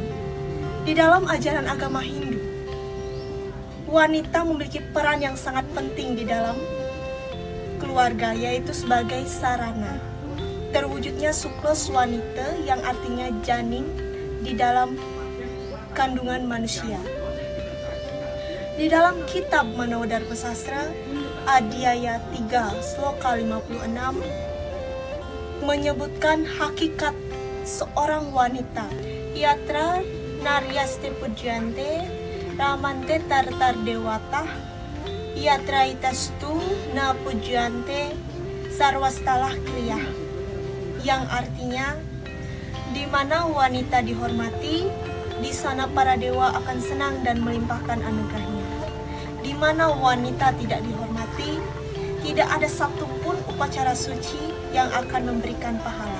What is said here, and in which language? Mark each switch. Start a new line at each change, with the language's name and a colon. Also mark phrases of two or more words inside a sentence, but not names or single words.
Indonesian: Di dalam ajaran agama Hindu, wanita memiliki peran yang sangat penting di dalam keluarga, yaitu sebagai sarana terwujudnya sukla swanita yang artinya janin di dalam kandungan manusia. Di dalam kitab Manodharma Sastra Adhyaya 3 Sloka 56 menyebutkan hakikat seorang wanita.
Sanskrit: Yatra naryaste pujante ramante tartar dewata yatra itastu na pujante sarwastalah kriyah,
Indonesian: yang artinya di mana wanita dihormati, di sana para dewa akan senang dan melimpahkan anugerahnya. Di mana wanita tidak dihormati, tidak ada satupun upacara suci yang akan memberikan pahala.